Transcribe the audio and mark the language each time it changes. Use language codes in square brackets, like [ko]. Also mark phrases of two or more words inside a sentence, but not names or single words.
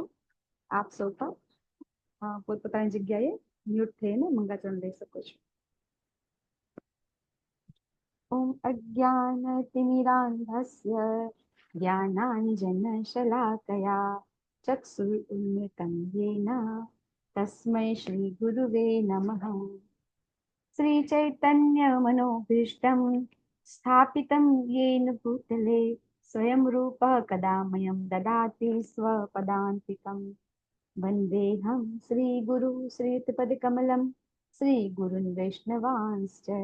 [gu] આપ સૌ પણ પોતપોતાની જગ્યાએ મ્યુટ થઈને મંગળાચરણ લઈ શકો છો. [sa] ઓમ અજ્ઞાનતિમિરાન્ધસ્ય જ્ઞાનાંજનશલાકયા ચક્ષુરુન્મિલિतं येन तस्मै श्री गुरुवे नमः। श्री चैतन्य मनोभीष्टं स्थापितं येन भूतले स्वयं रूपः कदा मह्यं ददाति स्वपदान्तिकं। वन्देऽहं श्री गुरु श्रीयुतपदकमलं श्री गुरुन् वैष्णवांश्च।